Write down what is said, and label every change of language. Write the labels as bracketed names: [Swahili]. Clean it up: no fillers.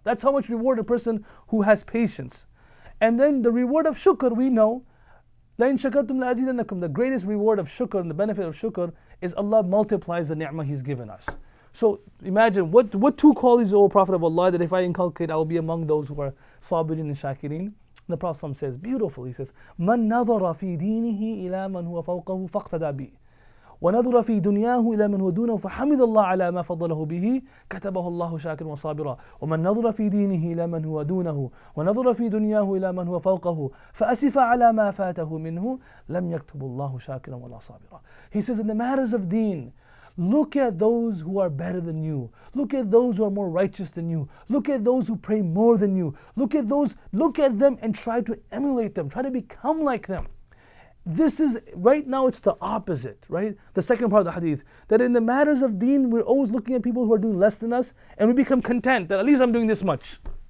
[English] That's how much reward a person who has patience. And then the reward of shukr, we know, [Arabic] لَإِن شَكَرْتُمْ لَأَزِيدَنَّكُمْ. [English] The greatest reward of shukr and the benefit of shukr is Allah multiplies the ni'mah He's given us. So imagine what two qualities, O Prophet of Allah, that if I inculcate, I will be among those who are sabirin and shakirin. The Prophet says, beautiful, he says, [Arabic] مَنْ نَظَرَ فِي دِينِهِ إِلَى مَنْ هُوَ فَوْقَهُ فَاقْتَدَى بِهِ وَنَظَرَ فِي دُنْيَاهُ إِلَى مَنْ هُوَ دُونَهُ فَحَمِدَ اللَّهَ عَلَى مَا فَضَّلَهُ بِهِ كَتَبَهُ اللَّهُ شَاكِرًا وَصَابِرًا وَمَنْ نَظَرَ فِي دِينِهِ إِلَى مَنْ هُوَ دُونَهُ وَنَظَرَ فِي دُنْيَاهُ إِلَى مَنْ هُوَ فَوْقَهُ فَأَسِفَ عَلَى مَا فَاتَهُ مِنْهُ لَمْ يَكْتُبُ اللَّهُ شَاكِرًا وَلَا صَابِرًا. [English] He says, in the matters of deen, look at those who are better than you. Look at those who are more righteous than you. Look at those who pray more than you. Look at them and try to emulate them. Try to become like them. This is, right now it's the opposite, right? The second part of the hadith, that in the matters of deen, we're always looking at people who are doing less than us, and we become content that at least I'm doing this much.